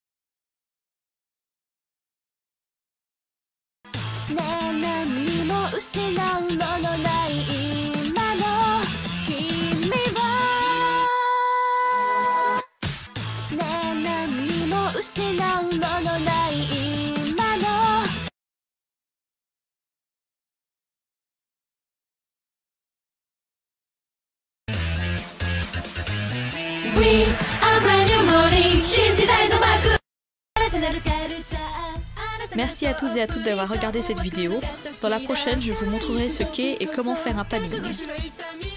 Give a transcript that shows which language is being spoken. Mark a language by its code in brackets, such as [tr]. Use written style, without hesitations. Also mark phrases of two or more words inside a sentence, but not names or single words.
[ja] ねえ何にも失うものない今の君はねえ何にも失うものない今の [en] We are brand new morning [ja] 新時代の幕新たなるカルチャー [fr] Merci à tous et à toutes d'avoir regardé cette vidéo. Dans la prochaine, je vous montrerai ce qu'est et comment faire un planning.